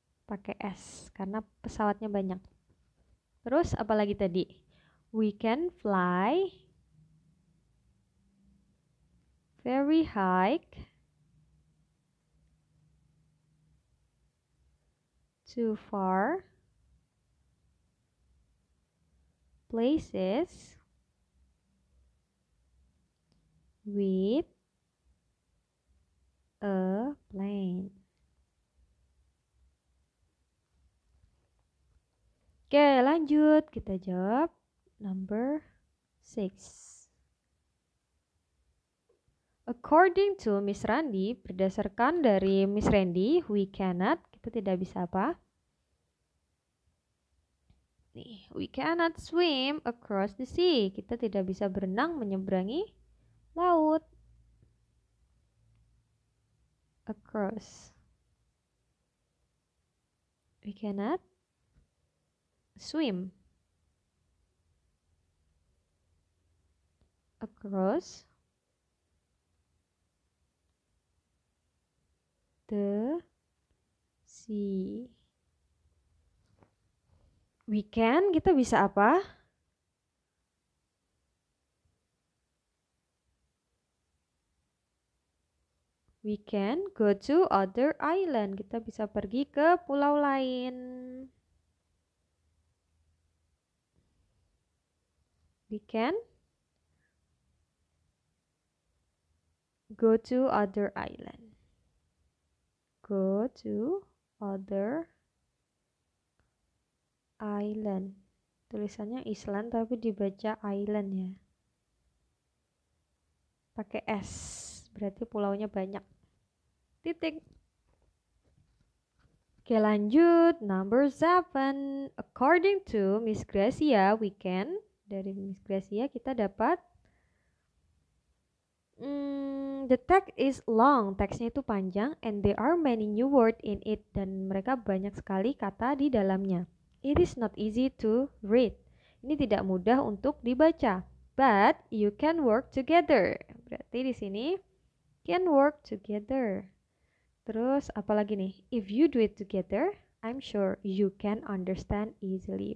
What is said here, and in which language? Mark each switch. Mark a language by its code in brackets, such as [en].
[id] Pakai S karena pesawatnya banyak. Terus apa lagi tadi? [en] We can fly very high to far places with a plane. [id] Oke, lanjut. Kita jawab [en] number [id] 6. [en] According to [id] Miss Randi, berdasarkan dari Miss Randy, [en] we cannot, [id] kita tidak bisa apa? [en] Nih, we cannot swim across the sea. [id] Kita tidak bisa berenang menyeberangi laut. [en] Across. We cannot swim across the sea. We can, [id] kita bisa apa? [en] We can go to other island. [id] Kita bisa pergi ke pulau lain. [en] We can go to other island. Go to other island. [id] Tulisannya Island tapi dibaca island ya. Pakai S. Berarti pulaunya banyak. Titik. Oke, lanjut. [en] Number [id] 7. [en] According to Miss Gracia, we can. [id] Dari [en] Miss Gracia [id] kita dapat [en] the text is long. [id] Teksnya itu panjang [en] and there are many new words in it. [id] Dan mereka banyak sekali kata di dalamnya. [en] It is not easy to read. [id] Ini tidak mudah untuk dibaca. [en] But you can work together. [id] Berarti di sini [en] can work together. [id] Terus apalagi nih? [en] If you do it together, I'm sure you can understand easily.